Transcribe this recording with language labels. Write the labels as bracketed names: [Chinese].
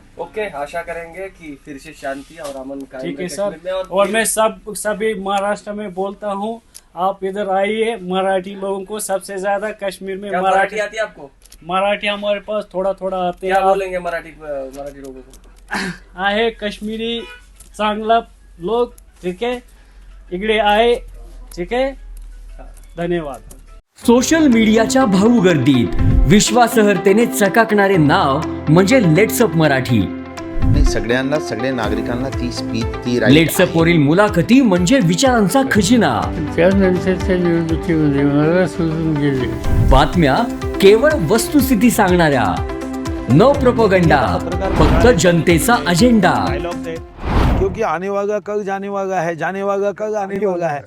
[Hindi] Okay, आशा करेंगे कि फिर से शांति और अमन कायम ठीक है रहे सर। कश्मीर में। और मैं सभी महाराष्ट्र में बोलता हूँ, आप इधर आइए। मराठी लोगों को सबसे ज्यादा कश्मीर में क्या मराठी आती है आपको? मराठी हमारे पास थोड़ा थोड़ा आते हैं। क्या बोलेंगे मराठी लोगों को? [Marathi] आहे कश्मीरी चांगला लोग, [Hindi] ठीक है, [Marathi] इकडे आहे, ठीक आहे, धन्यवाद। सोशल मीडियाच्या भाऊ गर्दीत विश्वासार्हतेने चकाकणारे नाव म्हणजे लेट्सअप मराठी। नाही, सगळ्या नागरिकांना ती स्पीच ती लेट्सअप वरील मुलाखती म्हणजे विचारांचा खजिना। त्यानंतरच्या निवडणुकीमध्ये मला सोडून गेले। बातम्या केवळ वस्तुस्थिती सांगणाऱ्या, न प्रोपगंडा, फक्त जनतेचा अजेंडा। [Hindi] क्योंकि आने वाला कल जाने वाला है, जाने वाला कल आने वाला है।